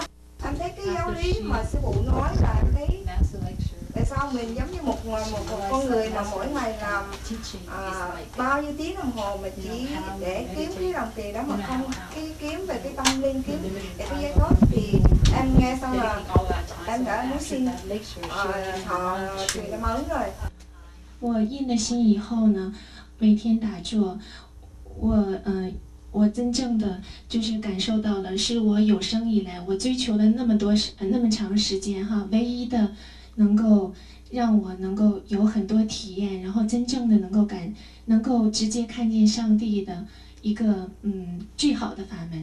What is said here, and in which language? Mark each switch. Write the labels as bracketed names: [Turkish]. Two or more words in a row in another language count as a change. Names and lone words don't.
[Vietnamese] Em thấy cái giáo lý mà sư phụ nói là em thấy tại sao mình giống như một con người mà mỗi ngày làm bao nhiêu tiếng đồng hồ mà chỉ để kiếm cái đồng tiền đó, mà không kiếm về cái tâm linh, kiếm về cái giải thoát. Thì em nghe xong là em đã muốn xin họ truyền cảm ơn rồi. [Chinese] 我印了心以后呢，每天打坐，我真正的就是感受到了，是我有生以来我追求了那么长时间哈，唯一的能够让我能够有很多体验，然后真正的能够直接看见上帝的一个最好的法门。